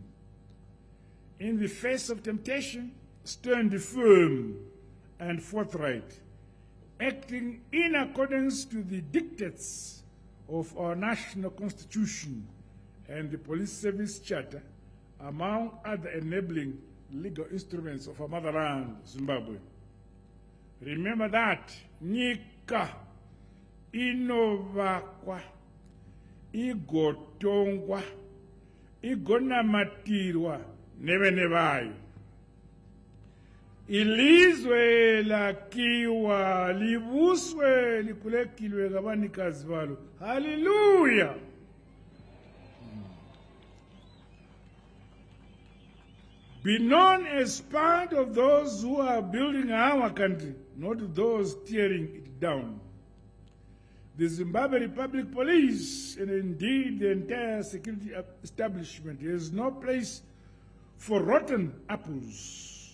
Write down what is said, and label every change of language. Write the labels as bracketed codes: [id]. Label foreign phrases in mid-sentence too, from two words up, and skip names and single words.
[en] In the face of temptation, stand firm and forthright, acting in accordance to the dictates of our national constitution and the police service charter, among other enabling legal instruments of our motherland, Zimbabwe. [sn] Remember that nyika inovakwa, igotongwa, igonamatirwa nevene vayo. [nd] Ilizwe lakiwa libuswe likulekilwe ngabanikazi balo. [en] Hallelujah. be known as part of those who are building our country, not those tearing it down. The Zimbabwe Republic Police, and indeed the entire security establishment, has no place for rotten apples.